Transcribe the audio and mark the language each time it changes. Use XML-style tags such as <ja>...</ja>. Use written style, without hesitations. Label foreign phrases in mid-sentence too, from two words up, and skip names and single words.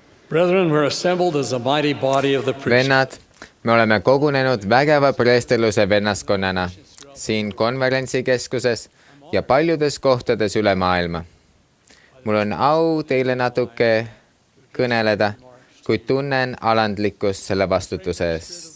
<en>Brethren, we're assembled as a mighty body of the priesthood.</en> <et>Vennad, me oleme kogunenud vägeva preesterluse vennaskonnana siin konverentsikeskuses ja paljudes kohtades üle maailma. Mul on au teile natuke kõneleda, kuid tunnen alandlikkust selle vastutuse eest.</et>